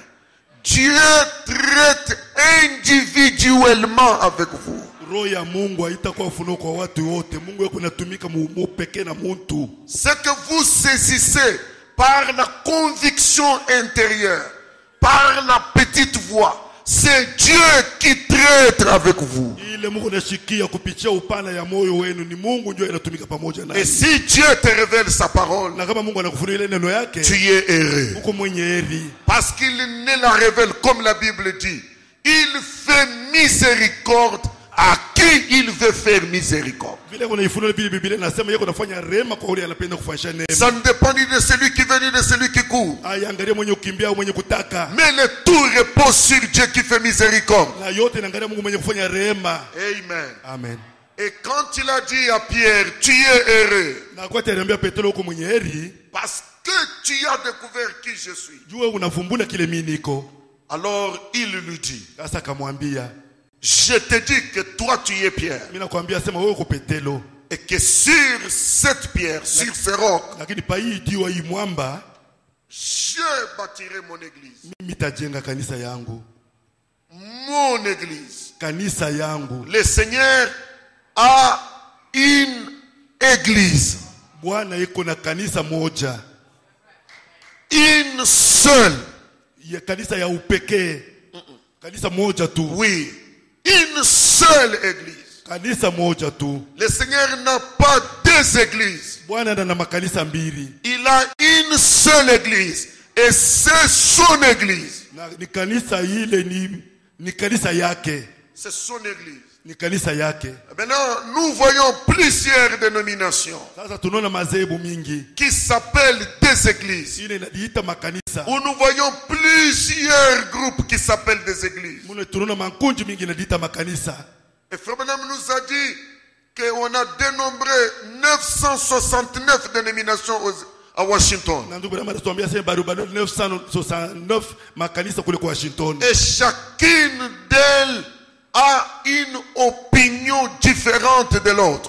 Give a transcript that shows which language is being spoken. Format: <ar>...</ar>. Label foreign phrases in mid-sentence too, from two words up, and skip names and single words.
<fr>Dieu traite individuellement avec vous.</fr> <sw>Roho ya Mungu haitakuwa ufunuo kwa watu wote. Mungu yako anatumika mu pekee na muntu.</sw> <fr>Ce que vous saisissez par la conviction intérieure, par la petite voix, c'est Dieu qui traite avec vous.</fr> <sw>Ile Mungu anashikia kupitia upana ya moyo wenu, ni Mungu ndio anatumika pamoja nawe.</sw> <fr>Et si Dieu te révèle sa parole,</fr> <sw>Na kama Mungu anakufunulia neno yake,</sw> <fr>tu es heureux.</fr> <sw>uko mwenye heri.</sw> <fr>Parce qu'il ne la révèle comme la Bible dit. Il fait miséricorde à qui il veut faire miséricorde.</fr> <sw>Vile unaifunua Biblia inasema yeye anafanya rehema kwa yule anapenda kufanya neema.</sw> <fr>Ça ne dépend ni de celui qui vient ni de celui qui court.</fr> <sw>Aiangalie mwenye kukimbia au mwenye kutaka.</sw> <fr>Mais le tout repose sur Dieu qui fait miséricorde.</fr> <sw>Na yote inaangalia Mungu mwenye kufanya rehema. Amen. Amen.</sw> <fr>Et quand il a dit à Pierre, tu es heureux,</fr> <sw>Na kwa aliambia Petro uko mwenye heri,</sw> <fr>parce que tu as découvert qui je suis.</fr> <sw>jua unavumbula kile mimi niko.</sw> <fr>Alors il lui dit,</fr> <sw>Sasa akamwambia,</sw> <fr>je te dis que toi tu es Pierre.</fr> <sw>mimi nakwambia sema wewe uko Petro.</sw> <fr>Et que sur cette pierre, sur ce roc,</fr> <sw>Lakini pa hii diwa hii mwamba,</sw> <fr>je bâtirai mon église.</fr> <sw>mimi tajenga kanisa yangu.</sw> <fr>Mon église.</fr> <sw>Kanisa yangu.</sw> <fr>Le Seigneur a une église.</fr> <sw>Bwana iko na kanisa moja.</sw> <fr>Une seule.</fr> <sw>Ya kanisa ya upekee. Kanisa moja tu.</sw> <fr>Oui. Une seule église.</fr> <sw>Kanisa moja tu.</sw> <fr>Le Seigneur n'a pas deux églises.</fr> <sw>Bwana ana makanisa mbili.</sw> <fr>Il a une seule église. Et c'est son église.</fr> <sw>Na ni kanisa ile ni kanisa yake.</sw> <fr>C'est son église.</fr> <sw>Ni kanisa yake.</sw> <fr>Maintenant, nous voyons plusieurs dénominations</fr> <sw>Sasa tunaona madhehebu mingi.</sw> <fr>qui s'appellent des églises.</fr> <sw>Ile inajiita makanisa.</sw> <fr>Où nous voyons plusieurs groupes qui s'appellent des églises.</fr> <sw>Mune tunaona makundi mingi inajiita makanisa.</sw> <fr>Et Frère Branham nous a dit qu'on a dénombré 969 dénominations à Washington.</fr> <sw>Na ndugu Branham anatuambia sema bado 969 makanisa kule kwa Washington.</sw> <fr>Et chacune d'elles a une opinion différente de l'autre.</fr>